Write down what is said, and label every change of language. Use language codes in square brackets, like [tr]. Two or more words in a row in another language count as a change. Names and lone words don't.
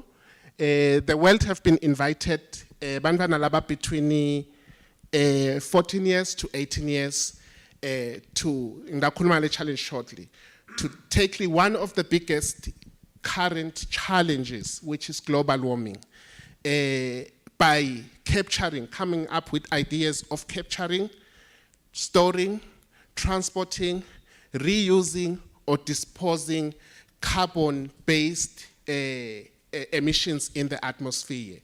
[en] The world have been invited, [ss] bantfwana laba [en] between 14 years to 18 years, to [ss] ngakhuluma le [en] challenge shortly, to tackle one of the biggest current challenges, which is global warming, by coming up with ideas of capturing, storing, transporting, reusing, or disposing carbon-based emissions in the atmosphere.